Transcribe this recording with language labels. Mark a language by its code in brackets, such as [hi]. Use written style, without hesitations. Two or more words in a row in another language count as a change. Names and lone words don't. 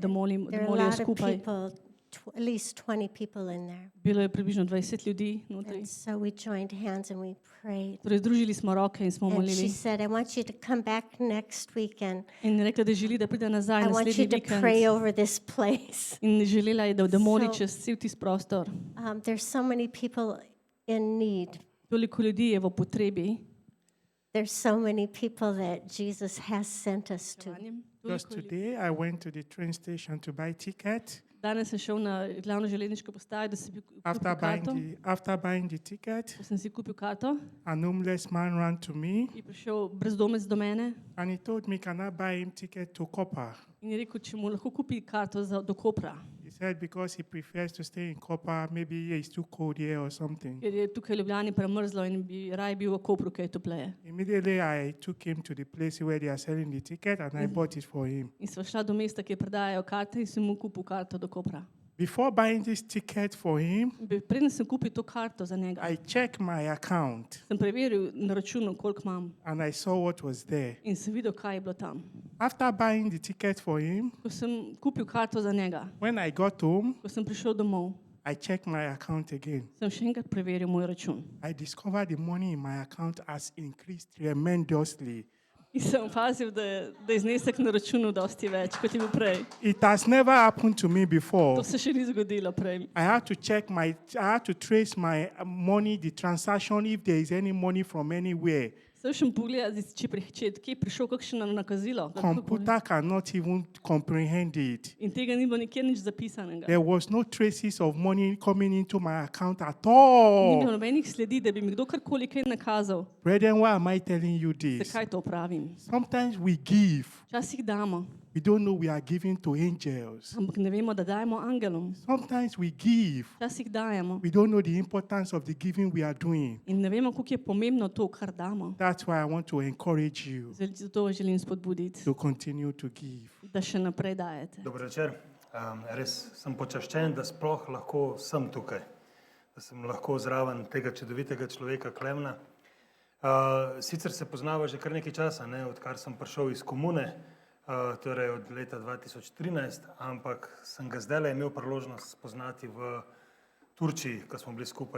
[en] There [sl] molijo [en] are a lot of [sl] skupaj. [en] people, at least 20 people in there. [sl] Bilo je približno 20 ljudi notri. [en] And so we joined hands and we prayed. [sl] Torej, združili smo roke in smo [en] And she [sl] molili. [en] said, I want you to come back next weekend. [sl] In rekla, da želi, da pride nazaj [en] I want [sl] naslednji [en] you to [sl] vikend. [en] pray over this place. [sl] In želela je, da moli [en] So- [sl] čez cel tisti prostor. [en] There's so many people in need. [sl] Toliko ljudi je v potrebi. [en] There's so many people that Jesus has sent us to. Just today, I went to the train station to buy ticket. [sl] Danes sem šel na glavno železniško postajo, da si kupil [en] After [sl] karto. [en] buying the ticket, [sl] Ko sem si kupil karto, [en] an homeless man ran to me [sl] je prišel brezdomec do mene [en] and he told me, can I buy him ticket to Koper? [sl] in je rekel, če mu lahko kupi karto do Kopra, [en] He said because he prefers to stay in Koper, maybe it's too cold here or something. [sl] ker je tukaj v Ljubljani premrzlo in bi raje bil v Kopru, ker je topleje. [en] Immediately, I took him to the place where they are selling the ticket and I bought it for him. [sl] In sva šla do mesta, kjer prodajajo karte in sem mu kupil karto do Kopra. [en] Before buying this ticket for him, [sl] Preden sem kupil to karto za njega, [en] I checked my account [sl] sem preveril na računu, koliko imam [en] and I saw what was there. [sl] in sem videl, kaj je bilo tam. [en] After buying the ticket for him, [sl] Ko sem kupil karto za njega, [en] when I got home, [sl] ko sem prišel domov, [en] I checked my account again. [sl] sem še enkrat preveril moj račun. [en] I discovered the money in my account has increased tremendously. [sl] In sem opazil, da je znesek na računu dosti več, kot je bil prej. [en] It has never happened to me before. [sl] To se še ni zgodilo prej. [en] I had to trace my money, the transaction, if there is any money from anywhere. [sl] Sem še pogledati, če je prišel kakšno nakazilo. [en] Computer cannot even comprehend it. [sl] In tega ni bilo nikjer nič zapisanega. [en] There was no traces of money coming into my account at [sl] Ni [en] all. [sl] bilo nobenih sledi, da bi mi kdo karkoli kaj nakazal. [en] Brethren, why am I telling you this? [sl] Zakaj to pravim? [en] Sometimes we give. [sl] Včasih damo, [en] We don't know we are giving to angels. [sl] ampak ne vemo, da dajemo angelom. [en] Sometimes we give. [sl] Včasih dajemo [en] We don't know the importance of the giving we are doing. [sl] in ne vemo, koliko je pomembno to, kar damo. [en] That's why I want to encourage you [sl] Zato vas želim spodbuditi, [en] to continue to give. [sl] da še naprej dajete. Dobro večer. Res sem počaščen, da sploh lahko sem tukaj, da sem lahko zraven tega čudovitega človeka Klemna. Sicer se poznava že kar nekaj časa, ne, odkar sem prišel iz komune, torej od leta 2013, ampak sem ga zdaj imel priložnost spoznati v Turčiji, ko smo bili skupaj.